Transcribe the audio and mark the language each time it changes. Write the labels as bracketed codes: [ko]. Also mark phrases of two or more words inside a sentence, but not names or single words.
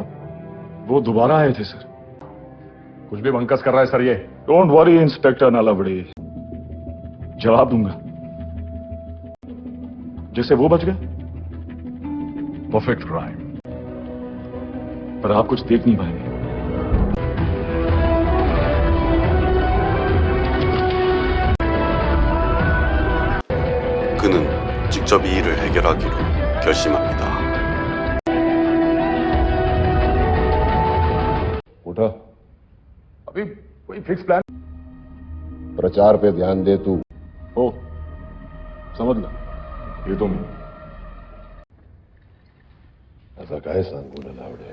[hi] वो दोबारा आए थे सर। कुछ भी बंकस कर रहा है सर ये। [en] don't worry इंस्पेक्टर नलावड़े, [hi] जवाब दूंगा। जैसे वो बच गए, [en] perfect crime. [hi] पर आप कुछ देख नहीं पाएंगे। [ko] 그는 직접 이 일을 해결하기로 결심합니다. [hi] उठा। अभी कोई [en] fix plan? [hi] प्रचार पे ध्यान दे तू। ओ, समझ लो, ये तुम ऐसा काहे सांगू नलावड़े?